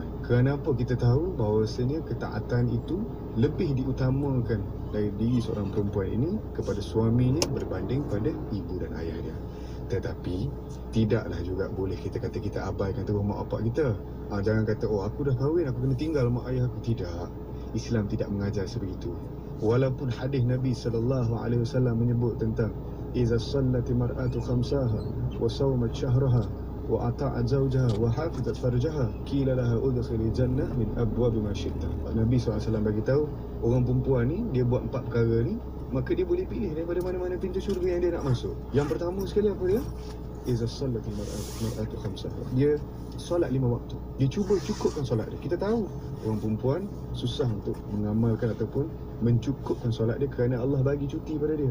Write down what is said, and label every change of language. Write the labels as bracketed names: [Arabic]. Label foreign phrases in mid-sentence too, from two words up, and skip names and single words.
[Malay] Kenapa kita tahu bahawasanya ketaatan itu lebih diutamakan dari diri seorang perempuan ini kepada suaminya berbanding pada ibu dan ayah dia. Tetapi tidaklah juga boleh kita kata kita abaikan terus mak bapak kita. Jangan kata, oh aku dah kahwin, aku kena tinggal mak ayah aku. Tidak, Islam tidak mengajar sebegitu. Walaupun hadis Nabi SAW menyebut tentang [Arabic] إذا صلت المرأة خمسها وصامت شهرها وأطاعت زوجها وحفظت فرجها قيل لها ادخلي الجنة من أبواب ما شئت. [Malay] Nabi SAW bagi tahu, orang perempuan ni dia buat 4 perkara ni, maka dia boleh pilih daripada mana-mana pintu syurga yang dia nak masuk. Yang pertama sekali apa dia? [Arabic] إذا صلت المرأة خمسها. [Malay] Dia solat 5 waktu. Dia cuba cukupkan solat dia. Kita tahu orang perempuan susah untuk mengamalkan ataupun mencukupkan solat dia kerana Allah bagi cuti pada dia.